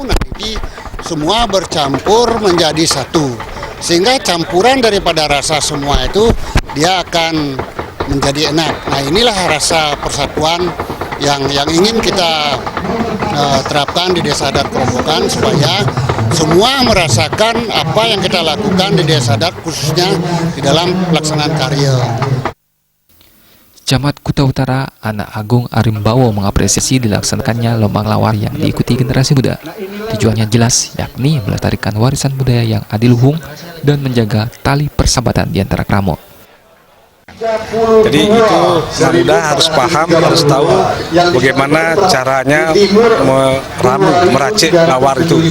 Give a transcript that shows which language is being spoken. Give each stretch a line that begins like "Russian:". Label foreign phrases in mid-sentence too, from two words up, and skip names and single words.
Indonesian: Nah, ini semua bercampur menjadi satu, sehingga campuran daripada rasa semua itu dia akan menjadi enak. Nah, inilah rasa persatuan yang ingin kita terapkan di Desa Adat Kerobokan supaya semua merasakan apa yang kita lakukan di Desa Adat, khususnya di dalam pelaksanaan karya. Camat Kuta Utara Anak Agung Arimbawo mengapresiasi dilaksanakannya lombang lawar yang diikuti generasi muda. Tujuannya jelas, yakni melestarikan warisan budaya yang adiluhung dan menjaga tali persahabatan di antara kramo. Jadi itu anak muda harus paham, harus tahu bagaimana caranya meracik lawar itu.